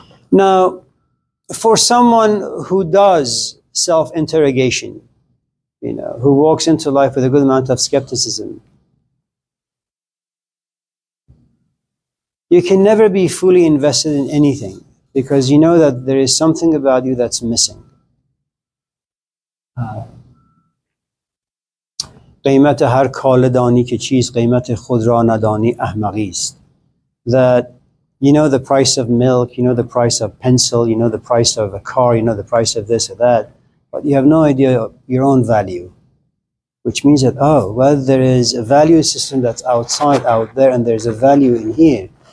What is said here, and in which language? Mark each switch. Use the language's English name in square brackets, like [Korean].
[English] Now, for someone who does self-interrogation, who walks into life with a good amount of skepticism, you can never be fully invested in anything because you know that there is something about you that's missing. [Persian] قیمت هر کاله دانی که چیست قیمت خود را ندانی احمقی است. [English] That you know the price of milk, you know the price of pencil, you know the price of a car, you know the price of this or that, but you have no idea of your own value. Which means that, there is a value system that's outside out there and there's a value in here.